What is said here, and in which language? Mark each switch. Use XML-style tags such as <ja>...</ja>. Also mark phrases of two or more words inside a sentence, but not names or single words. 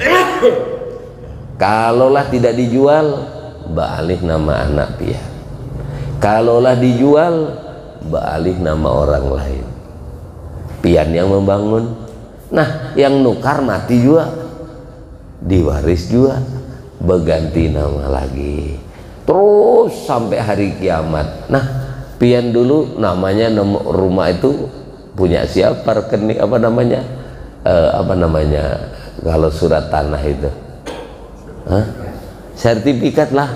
<bjn>Kalaulah tidak dijual, baalih nama anak pian. Kalaulah dijual, baalih nama orang lain. Pian yang membangun. Nah, yang nukar mati juga,</bjn> <id>diwaris juga, berganti nama lagi, terus sampai hari kiamat.</id> <bjn>Nah, pian dulu namanya rumah itu punya siapa, rekening apa namanya kalau surat tanah itu, sertifikat lah.</bjn>